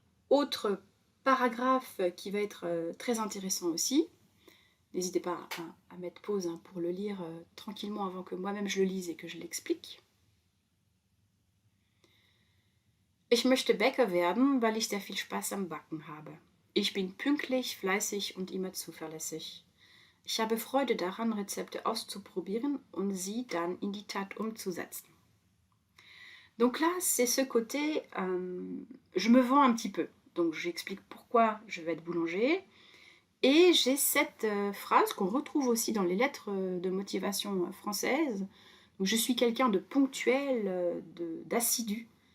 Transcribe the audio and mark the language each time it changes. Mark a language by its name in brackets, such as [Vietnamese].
[French] Autre paragraphe qui va être très intéressant aussi. N'hésitez pas à mettre pause pour le lire tranquillement avant que moi-même je le lise et que je l'explique. [German] Ich möchte Bäcker werden, weil ich sehr viel Spaß am Backen habe. Ich bin pünktlich, fleißig und immer zuverlässig. Ich habe Freude daran, Rezepte auszuprobieren und sie dann in die Tat umzusetzen. [French] Donc là, c'est ce côté, je me vends un petit peu. Donc j'explique pourquoi je vais être boulanger. Et j'ai cette phrase qu'on retrouve aussi dans les lettres de motivation françaises. Donc je suis quelqu'un de ponctuel, d'assidu.